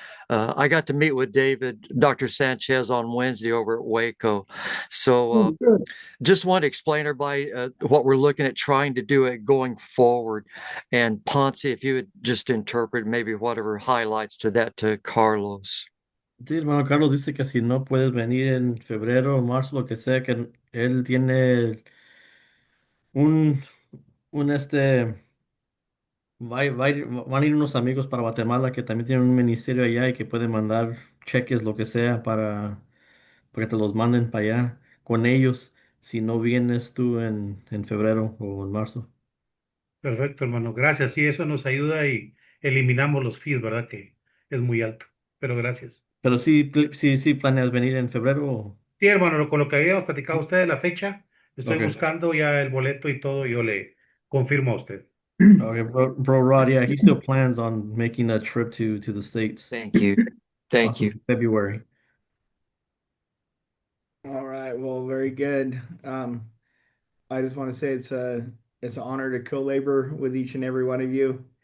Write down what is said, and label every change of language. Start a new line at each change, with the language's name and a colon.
English: I got to meet with Dr. Sanchez on Wednesday over at Waco. So Good. just want to explain to everybody what we're looking at trying to do it going forward. And Ponce, if you would just interpret maybe whatever highlights to that to Carlos.
Spanish: Sí, hermano Carlos dice que si no puedes venir en febrero o marzo, lo que sea, que él tiene un, un van a ir unos amigos para Guatemala que también tienen un ministerio allá y que pueden mandar cheques, lo que sea, para que te los manden para allá con ellos si no vienes tú en febrero o en marzo. Perfecto, hermano. Gracias. Sí, eso nos ayuda y eliminamos los fees, ¿verdad? Que es muy alto. Pero gracias. Pero sí planeas venir en febrero. Sí, hermano, con lo que habíamos platicado usted la fecha, estoy
English: Okay.
Spanish: buscando ya el boleto y todo, yo le confirmo a usted.
English: Okay, bro Rod, yeah, he still plans on making a trip to the States. Thank you. Thank you. Awesome. February. All right. Well, very good. I just want to say it's an honor to co-labor with each and every one of you.